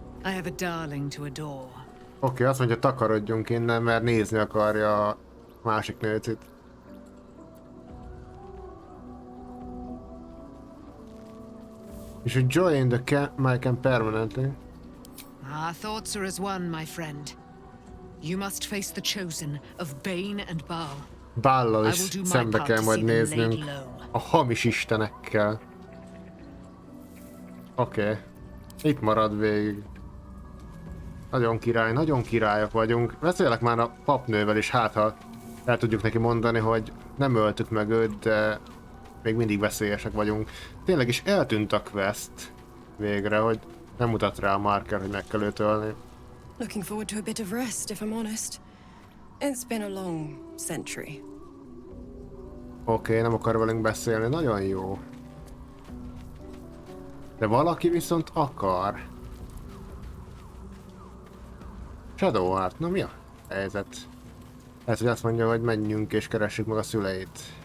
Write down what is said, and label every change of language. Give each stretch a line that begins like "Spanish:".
English: I have a darling to adore.
Hungarian: Oké, azt mondja, takarodjunk innen, mert nézni akarja a másik nőcit.
English: You should join my camp permanently. Our thoughts are as one, my friend. You must face the chosen of Bane and Baal.
Hungarian: Baallal is szembe kell majd néznünk. A hamis istenekkel. Oké. Itt marad végig. Nagyon királyok vagyunk. Beszélek már a papnővel is, hát ha el tudjuk neki mondani, hogy nem öltük meg őt, de még mindig veszélyesek vagyunk. Tényleg is eltűnt a quest végre, hogy nem mutat rá a marker, hogy meg kell őt ölni.
English: Looking forward to a bit of rest, if I'm honest. It's been a long century.
Hungarian: Oké, nem akar velünk beszélni, nagyon jó. De valaki viszont akar. Shadowheart, na mi a helyzet? Lehet, hogy azt mondja, hogy menjünk és keressük meg a szüleit.